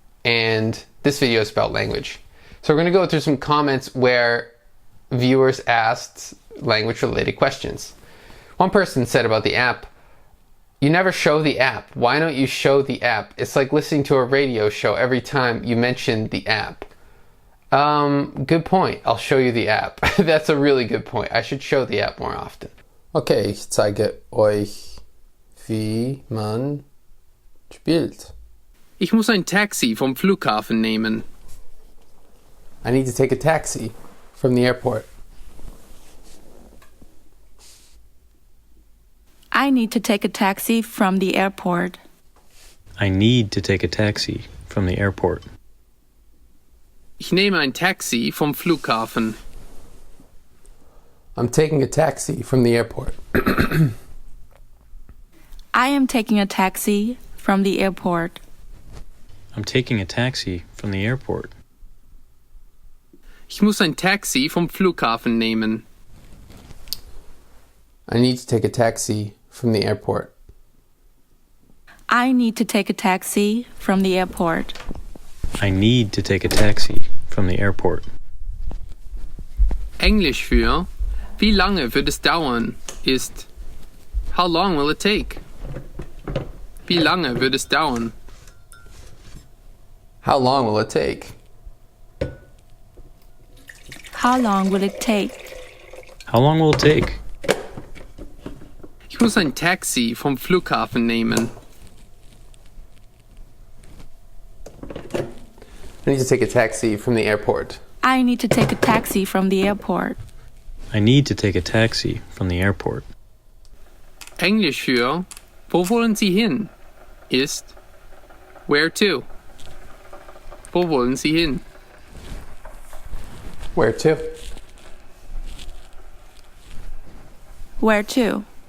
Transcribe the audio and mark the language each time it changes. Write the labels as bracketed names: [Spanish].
[English] And this video is about language. So we're going to go through some comments where viewers asked language-related questions. One person said about the app, "You never show the app. Why don't you show the app? It's like listening to a radio show every time you mention the app." Good point. I'll show you the app. That's a really good point. I should show the app more often. [German] Okay, ich zeige euch, wie man spielt. Ich muss ein Taxi vom Flughafen nehmen. [English] I need to take a taxi from the airport. I need to take a taxi from the airport. I need to take a taxi from the airport. [German] Ich nehme ein Taxi vom Flughafen. [English] I'm taking a taxi from the airport. I am taking a taxi from the airport. I'm taking a taxi from the airport. [German] Ich muss ein Taxi vom Flughafen nehmen. [English] I need to take a taxi from the airport. I need to take a taxi from the airport. I need to take a taxi from the airport. [German] Englisch für wie lange wird es dauern ist [English] How long will it take? [German] Wie lange wird es dauern? [English] How long will it take? How long will it take? How long will it take? [German] Ich muss ein Taxi vom Flughafen nehmen. [English] I need to take a taxi from the airport. I need to take a taxi from the airport. I need to take a taxi from the airport. [German] Englisch für wo wollen Sie hin ist [English] Where to? [German] Wo wollen Sie hin? [English] Where to? Where to?